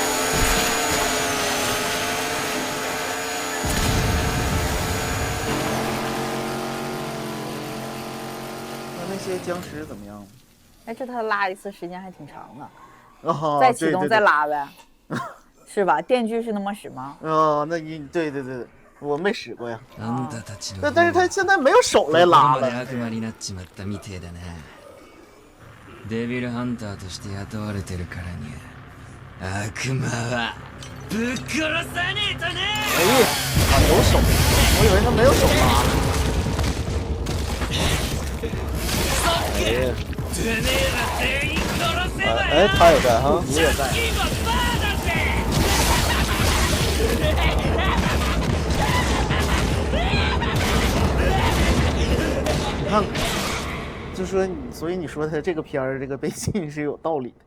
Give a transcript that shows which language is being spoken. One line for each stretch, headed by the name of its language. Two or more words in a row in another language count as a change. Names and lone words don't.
Chinese: 那些僵尸怎么样？哎，这他拉一次时间还挺长的。哦，再启动再拉呗。是吧？电锯是那么使吗？哦，那你对，我没使过呀。但是他现在没有手来拉了。
Japanese: デビルハンターとして雇われてるからには悪魔はぶっ殺さねえとね。
Chinese: 哎呀，啊，有手，我以为他没有手拉。哎，他也在哈，你也在。你看，就说你，所以你说他这个片儿这个背景是有道理的。